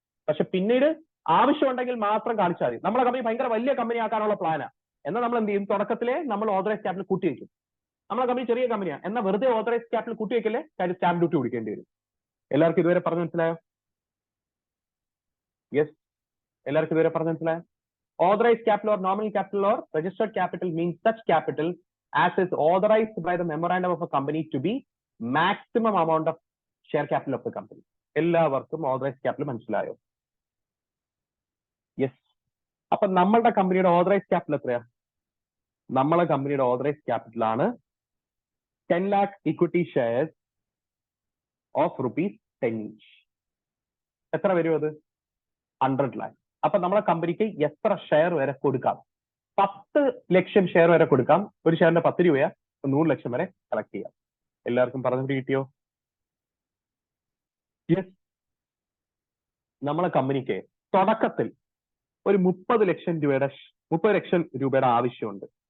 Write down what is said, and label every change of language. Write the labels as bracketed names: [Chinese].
[Malayalam] പക്ഷെ പിന്നീട് ആവശ്യമുണ്ടെങ്കിൽ മാത്രം കാണിച്ചാൽ മതി. നമ്മളെ കമ്പനി ഭയങ്കര വലിയ കമ്പനി ആക്കാനുള്ള പ്ലാനാ. എന്നാൽ നമ്മൾ എന്ത് ചെയ്യും? തുടക്കത്തിലെ നമ്മൾ ഓതറൈസ് ക്യാപിറ്റൽ കൂട്ടി വയ്ക്കും. നമ്മളെ കമ്പനി ചെറിയ കമ്പനിയാണ്, എന്നാൽ വെറുതെ ഓതറൈസ് ക്യാപിറ്റൽ കൂട്ടി വയ്ക്കല്ലേ, കാര്യം സ്റ്റാമ്പ് ഡ്യൂട്ടി കൊടുക്കേണ്ടി വരും. എല്ലാവർക്കും ഇതുവരെ പറഞ്ഞു മനസ്സിലായോ? യെസ്. എല്ലാവർക്കും ഇതുവരെ പറഞ്ഞു മനസ്സിലായോ? [English] Authorized capital or nominal capital or registered capital means such capital as is authorized by the memorandum of a company to be maximum amount of share capital of the company. [Malayalam] എല്ലാവർക്കും authorized capital മനസ്സിലായോ? Yes. അപ്പൊ നമ്മളുടെ കമ്പനിയുടെ authorized capital എത്രയാ? നമ്മളെ കമ്പനിയുടെ authorized capital ആണ് [English] 10 lakh equity shares of ₹10 each. [Malayalam] എത്ര വരും അത്? 100 lakh. അപ്പൊ നമ്മളെ കമ്പനിക്ക് എത്ര ഷെയർ വരെ കൊടുക്കാം? 10 ലക്ഷം ഷെയർ വരെ കൊടുക്കാം. ഒരു ഷെയറിന്റെ 10 രൂപയാ. 100 ലക്ഷം വരെ കളക്ട് ചെയ്യാം. എല്ലാവർക്കും പറഞ്ഞിട്ട് കിട്ടിയോ? [English] Yes. [Malayalam] നമ്മളെ കമ്പനിക്ക് തുടക്കത്തിൽ ഒരു 30 ലക്ഷം രൂപയുടെ ആവശ്യമുണ്ട്.